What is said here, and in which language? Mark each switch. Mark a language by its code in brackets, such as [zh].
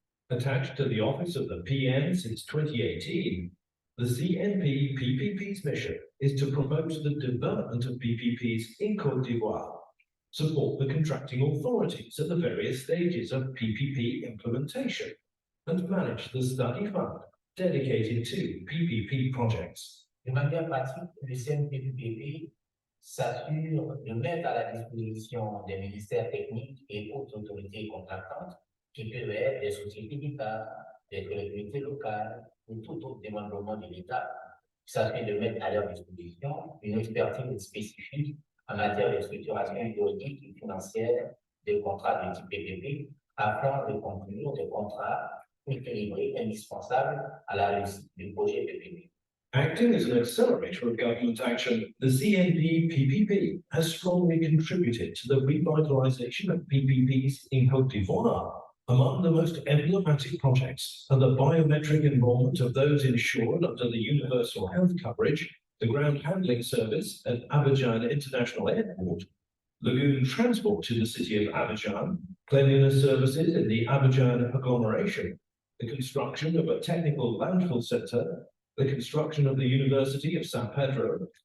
[en] Attached to the office of the PN since 2018, the CNP-PPP's mission is to promote the development of PPPs in Côte d'Ivoire, support the contracting authorities at the various stages of PPP implementation, and manage the study fund dedicated to PPP projects. [fr] De manière pratique, le CNPPP s'assure de mettre à la disposition des ministères techniques et autres autorités contractantes, qui peuvent être des sociétés d'État, des collectivités locales ou tout autre démembrement de l'État, s'assure de mettre à leur disposition une expertise spécifique en matière de structuration juridique et financière des contrats de type PPP, afin de conclure des contrats équilibrés indispensables à la réussite du projet PPP. [en] Acting as an accelerator of government action, the CNP-PPP has strongly contributed to the revitalization of PPPs in Côte d'Ivoire. Among the most emblematic projects are the biometric enrollment of those insured under the universal health coverage, the ground handling service at Abidjan International Airport, lagoon transport in the city of Abidjan, cleanliness services in the Abidjan agglomeration, the construction of a technical landfill center, the construction of the University of San Pedro,